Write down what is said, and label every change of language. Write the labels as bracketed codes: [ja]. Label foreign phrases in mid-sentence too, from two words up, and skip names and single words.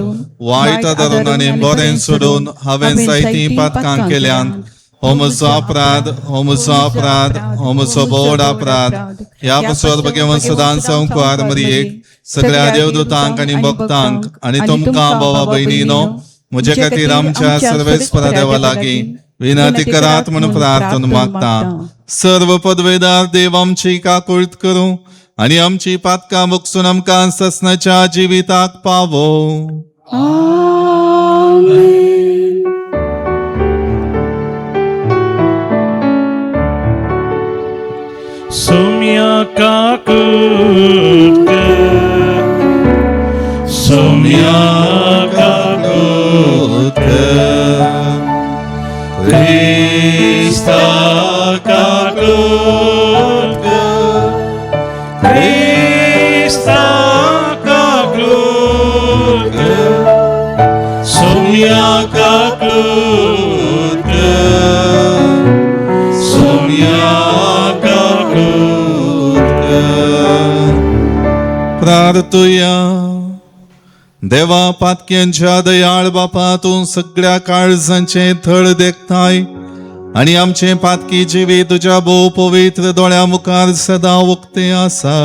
[kok] वायट धरून आनी बरें सोडून हांवें जायतीं पातकां केल्यान हो म्हजो अपराध हो म्हजो अपराध हो म्हजो बोड अपराध ह्या पासत भगवान सदांच संवकार मरियेक सगळ्या देवदूतांक आनी भक्तांक आनी तुमकां बाबा भयणीनो म्हजे खातीर आमच्या सर्वेस्परा देवा लागीं विनंती करात म्हणून प्रार्थना मागता सर्व पदवेदार देव आमची काकुळट करूं आणि आमची पातकां मुगसून आमकां ससनाच्या जिविताक पावो. आमेन. Somia kakut Somia kakut Krista kakut Krista kakut Somia kakut Somia प्रार्थुया. देवा, पातक्यांच्या दयाळ बापा, तूं सगळ्या काळजांचे थळ देखताय आणि आमचे पातकी जिवी तुझ्या भोव पवित्र दोळ्या मुखार सदा उक्ते आसा.